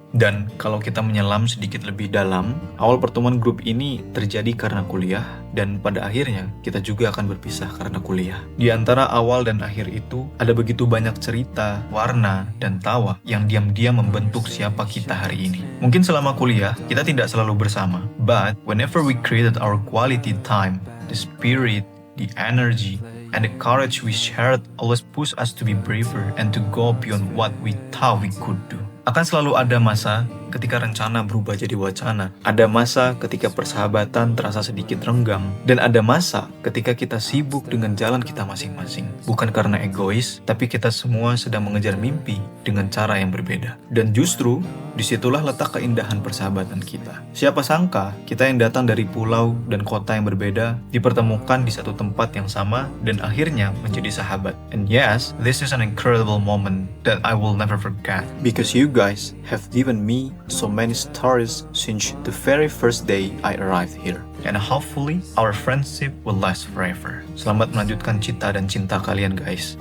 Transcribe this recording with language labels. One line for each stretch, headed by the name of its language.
Indonesian: Dan kalau kita menyelam sedikit lebih dalam, awal pertemuan grup ini terjadi karena kuliah, dan pada akhirnya kita juga akan berpisah karena kuliah. Di antara awal dan akhir itu, ada begitu banyak cerita, warna, dan tawa yang diam-diam membentuk siapa kita hari ini. Mungkin selama kuliah, kita tidak selalu bersama,
English: but whenever we created our quality time, the spirit, the energy, and the courage we shared always push us to be braver and to go beyond what we thought we could do.
Indonesian: Akan selalu ada masa ketika rencana berubah jadi wacana. Ada masa ketika persahabatan terasa sedikit renggang. Dan ada masa ketika kita sibuk dengan jalan kita masing-masing. Bukan karena egois, tapi kita semua sedang mengejar mimpi dengan cara yang berbeda. Dan justru, disitulah letak keindahan persahabatan kita. Siapa sangka, kita yang datang dari pulau dan kota yang berbeda, dipertemukan di satu tempat yang sama, dan akhirnya menjadi sahabat.
English: And yes, this is an incredible moment that I will never forget. Because you guys have given me so many stories since the very first day I arrived here. And hopefully, our friendship will last forever.
Indonesian: Selamat melanjutkan cita dan cinta kalian guys.